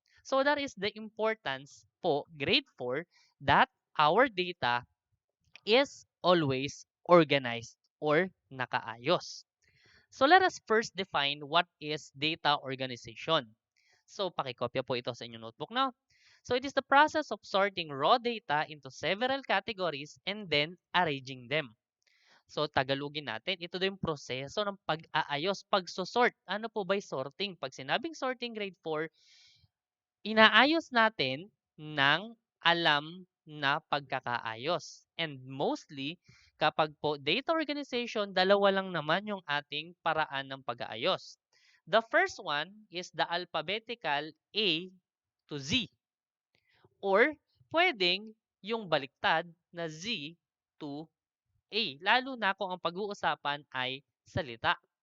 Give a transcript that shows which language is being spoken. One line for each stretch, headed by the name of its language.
English: So that is the importance po, grade 4, that our data is always organized or nakaayos. So let us first define what is data organization.
Filipino: So pakikopya po ito sa inyong notebook na.
English: So it is the process of sorting raw data into several categories and then arranging them.
Filipino: So tagalogin natin, ito din yung proseso ng pag-aayos, pag-sort. Ano po ba yung sorting? Pag sinabing sorting grade 4, inaayos natin ng alam na pagkakaayos. And mostly, kapag po data organization, dalawa lang naman yung ating paraan ng pag-aayos.
English: The first one is the alphabetical A to Z.
Filipino: Or pwedeng yung baliktad na Z to A, lalo na kung ang pag-uusapan ay salita.